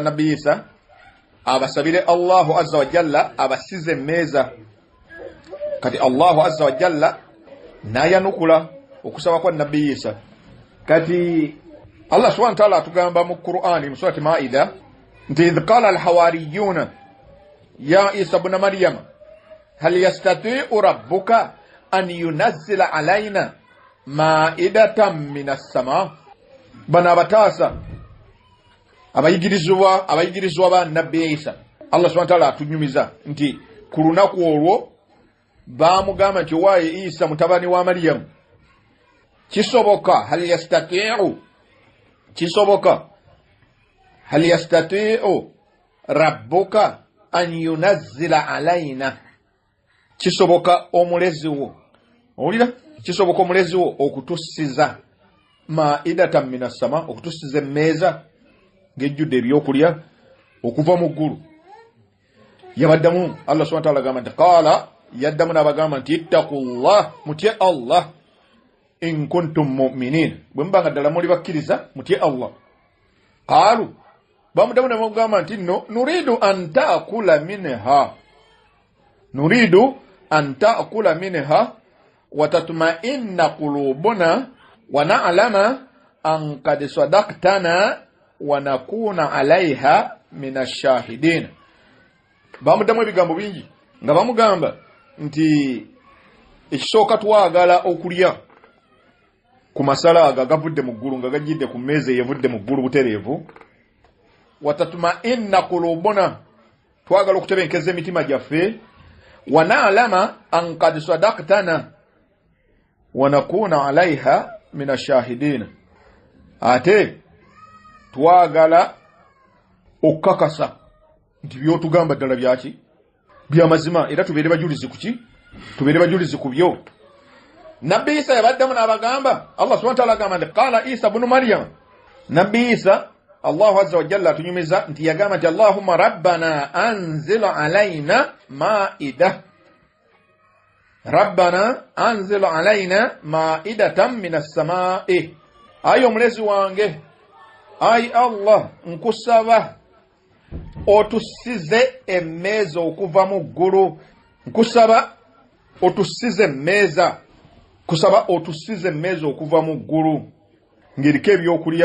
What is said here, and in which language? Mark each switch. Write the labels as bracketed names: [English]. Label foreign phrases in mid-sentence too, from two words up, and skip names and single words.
[Ganda] nabbi Isa abasabire [Arabic] الله عز وجل [Ganda] abasize emmeeza kati [Arabic] الله عز وجل [Ganda] nayanukula okusaba kwa nabbi Isa kati [Arabic] الله سبحانه وتعالى [Ganda] atugamba mu Qur'ani mu surati Maida nti [Arabic] إذ قال الحواريون يا عيسى ابن مريم هل يستطيع ربك أن ينزل علينا مائدة من السماء [Ganda] bana batasa abayigirizwa ba nabbi Isa [Arabic] الله سبحانه وتعالى [Ganda] atunyumiza nti ku lunaku olwo baamugamba nti waaye Isa mutabani wa Maryam kisoboka [Arabic] هل يستطيع ربك أن ينزل علينا [Ganda] kisoboka omulezi wo owulira kisoboka omulezi wo okutussiza [Arabic] مائدة من السماء [Ganda] okutussiza emmeeza ng'ejjudde ebyokulya okuva mu ggulu yabaddamu [Arabic] الله سبحانه وتعالى [Ganda] gamba nti qaala yaddamu n'abagamba nti ittaqullah mutye Allah [Arabic] إن كنتم مؤمنين [Ganda] bwe mubanga ddala muli bakkiriza mutye Allah qaalu bamuddamu n'abagamba nti no nuridu [Arabic] أن تأكل منها وتطمئن قلوبنا ونعلم أن قد صدقتنا ونكون عليها من الشاهدين [Ganda] bamuddamu ebigambo bingi nga bamugamba nti ekisooka twagala okulya ku masala aga gavudde mu ggulu nga gajjidde ku mmeeza eyevudde mu ggulu butereevu. [Arabic] وتطمئن قلوبنا, [Ganda] twagala okutebenkeza emitima gyaffe. [Arabic] ونعلم أن قد صدقتنا ونكون عليها من الشاهدين, [Ganda] ate twagala okukakasa nti byotugamba ddala byaki byamazima, era tubeere bajulizi kuki, tubeere bajulizi ku byo. Nabbi Isa yabaddamu n'abagamba, [Arabic] الله سبحانه وتعالى [Ganda] agamba nti [Arabic] قال عيسى ابن مريم, [Ganda] Nabbi Isa [Arabic] الله عز وجل [Ganda] atunyumiza nti yagamba nti [Arabic] اللهم ربنا أنزل علينا مائدة, ربنا أنزل علينا مائدة من السماء, [Ganda] ayi omulezi wange, ayi Allah nkusaba otusize emmeeza okuva mu ggulu, nkusaba otusize emmeeza, kusaba otusize emmeeza okuva mu ggulu ng'eriko ebyokulya.